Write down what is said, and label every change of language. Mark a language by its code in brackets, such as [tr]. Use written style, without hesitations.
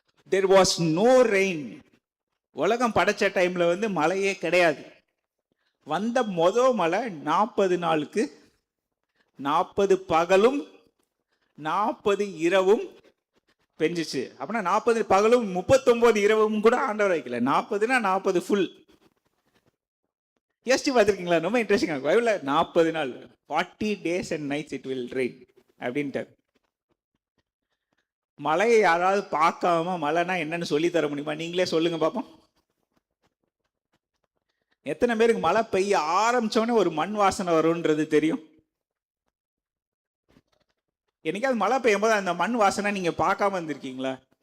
[en] there was no rain. [ta] உலகம் படைச்ச டைம்ல வந்து மழையே கிடையாது. வந்த மழை 40 நாளுக்கு 40 பகலும் 40 இரவும் பெஞ்சிச்சு. அப்படின்னா 40 பகலும் 39 இரவும் கூட ஆண்டவர் வைக்கல. 40னா 40 ஃபுல். யோசிச்சு பார்த்துருக்கீங்களா? ரொம்ப இன்ட்ரெஸ்டிங். பைபிள்ல 40 நாள் [en] 40 days and nights it will rain [ta] அப்படின்ட்டு. மழையை யாராவது பார்க்காம மழைனா என்னன்னு சொல்லி தர முடியுமா? நீங்களே சொல்லுங்க பார்ப்போம். எத்தனை பேருக்கு மழை பெய்ய ஆரம்பிச்சோடனே ஒரு மண் வாசனை வரும்ன்றது தெரியும்? என்னைக்காவது மழை பெய்யும் போது அந்த மண் வாசனை நீங்க பார்க்காம இருந்திருக்கீங்களா?